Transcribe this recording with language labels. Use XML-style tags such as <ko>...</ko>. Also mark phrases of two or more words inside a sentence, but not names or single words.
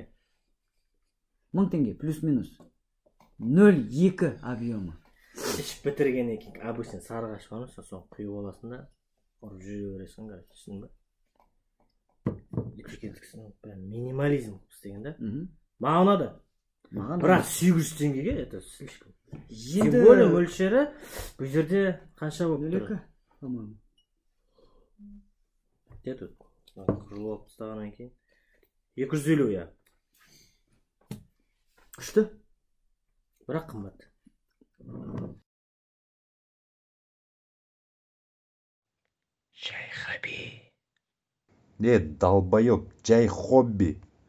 <kk>1000 теңге плюс-минус. 0,2 объемы. Ішіп бітіргеннен кейін обычно сарыағаш бар ма, соны құйып аласың да ұрып жүре бересің, түсіндің ба? Прям минимализм істеген да. Маған ұнады. Бірақ 800 теңгеге</kk> <ru>это слишком. Тем более</ru> <kk>мөлшері бұл жерде қанша болып тұр?</kk> <ru>По-моему. Где тут?</ru> <kk>Жылып алып тастағаннан кейін 250, я. Күшті? Бірақ қымбат.</kk> <ru>Чай хобби. Долбоёб, чай хобби.</ru>